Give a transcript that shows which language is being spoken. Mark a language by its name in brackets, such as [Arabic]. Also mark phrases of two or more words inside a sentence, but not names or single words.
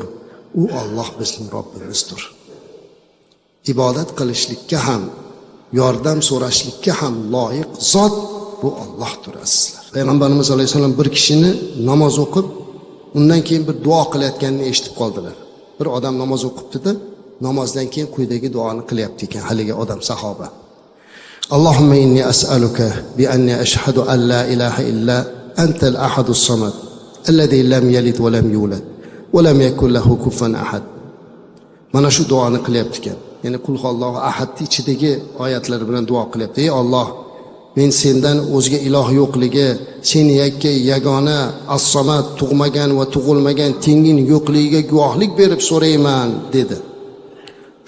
[Uzbek] U Alloh bizning Robbimizdir. Ibodat qilishlikka ham, yordam so'rashlikka ham loyiq zot bu Allohdir azizlar. Payg'ambarimiz alayhisalom bir kishini namoz o'qib, undan keyin bir duo qilayotganini eshitib qoldilar. Bir odam namoz o'qibdi-da, namozdan keyin quyidagi duoni qilyapti ekan haligi odam, sahoba. [Arabic] اللهم إني أسألك بأني أشهد أن لا إله إلا أنت الأحد الصمد الذي لم يلد ولم يولد ولم يكن له كفوا أحد. [Uzbek] Mana shu duoni qilyapti ekan. Ya'ni Qul huvallohu ahadning ichidagi oyatlar bilan duo qilyapti. Ey Alloh, men sendan o'zga iloh yo'qligi, sen yakka yagona, as-samad, tug'magan va tug'ilmagan, tengin yo'qligiga guvohlik berib so'rayman dedi.